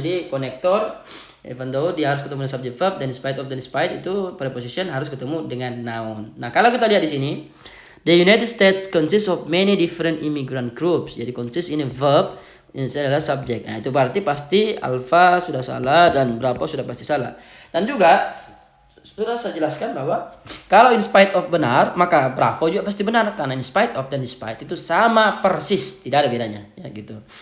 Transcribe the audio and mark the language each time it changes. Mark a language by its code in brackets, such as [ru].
[id] Jadi konektor even though dia harus ketemu dengan subject verb, dan despite of dan despite itu preposition harus ketemu dengan noun. Nah, kalau kita lihat di sini [en] the United States consists of many different immigrant groups. [id] Jadi consists ini verb, ini adalah subject. Nah, itu berarti pasti alpha sudah salah dan berapa sudah pasti salah. Dan juga sudah saya jelaskan bahwa kalau in spite of benar, maka bravo juga pasti benar karena in spite of dan despite itu sama persis, tidak ada bedanya ya gitu.